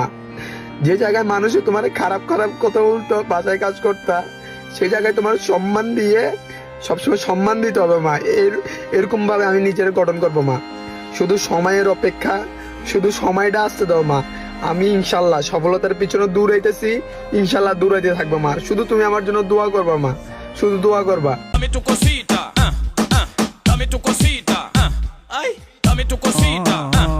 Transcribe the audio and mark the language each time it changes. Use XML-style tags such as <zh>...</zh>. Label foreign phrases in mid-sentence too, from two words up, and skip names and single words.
<bn>যে জায়গায় মানুষে তোমার খারাপ খারাপ কথা বলতো, বাজারে কাজ করতা, সেই জায়গায় তোমার সম্মান দিয়ে সবসময় সম্মান দিতে হবে মা। এরকম ভাবে আমি নিজের গঠন করবো মা। শুধু সময়ের অপেক্ষা, শুধু সময়টা আসতে দাও মা। আমি ইনশাল্লাহ সফলতার পিছনে দৌড়াইতেছি, ইনশাল্লাহ দৌড়াইতে থাকবো মা। শুধু তুমি আমার জন্য দোয়া করবা মা, শুধু দোয়া করবা।</bn> <es>Dame tu cosita, dame tu cosita, ay, dame tu cosita.</es>